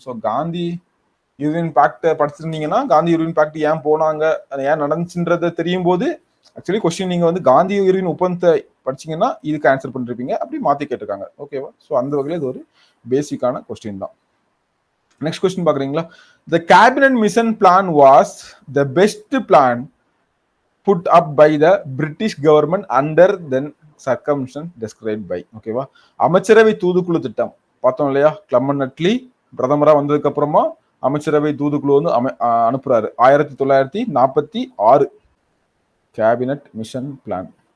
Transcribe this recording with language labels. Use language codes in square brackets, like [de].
[ta] So Gandhi union fact படிச்சிருந்தீங்கன்னா Gandhi union fact ஏன் போனாங்க, அது ஏன் நடந்துச்சுன்றத தெரியும் போது ஆக்சுவலி கொஸ்டின் நீங்க வந்து காந்தி யூனியன் ஒப்பந்தத்தை படிச்சீங்கன்னா இதுக்கு ஆன்சர் பண்ணிருப்பீங்க. அப்படி மாத்தி கேட்டிருக்காங்க. ஓகேவா? ஸோ அந்த வகையில் இது ஒரு பேசிக்கான கொஸ்டின் தான். நெக்ஸ்ட் கொஸ்டின் பாக்குறீங்களா? [en] The cabinet mission plan was the best plan put up by the British government under the circumstances described by. [ta] ஓகேவா? அமைச்சரவை தூதுக்குழு திட்டம் பார்த்தோம் இல்லையா? கிளமன் அட்லி பிரதமரா வந்ததுக்கு அப்புறமா அமைச்சரவை தூதுக்குழு வந்து அனுப்புறாரு 1946 கேபினட் மிஷன் பிளான்.